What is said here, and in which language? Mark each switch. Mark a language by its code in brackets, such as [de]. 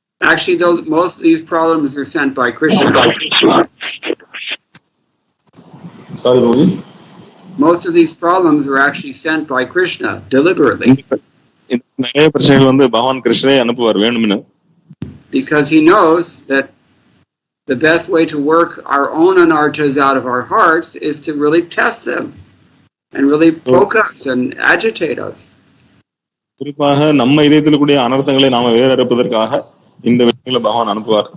[en] Actually, most of these problems are sent by Krishna. Sorry, Bhumi. Most of these problems are actually sent by Krishna deliberately. [ta] நிறைய பிரச்சனைகள் பகவான் கிருஷ்ணரே அனுப்புவார் வேணும்னு. [en] Because he knows that the best way to work our own anarthas out of our hearts is to really test them and really poke us and agitate us. [ta] குறிப்பாக நம்ம இதயத்தில் கூடிய அனர்த்தங்களை நாம வேற இருப்பதற்காக இந்த விஷயங்களை பகவான் அனுப்புவார்.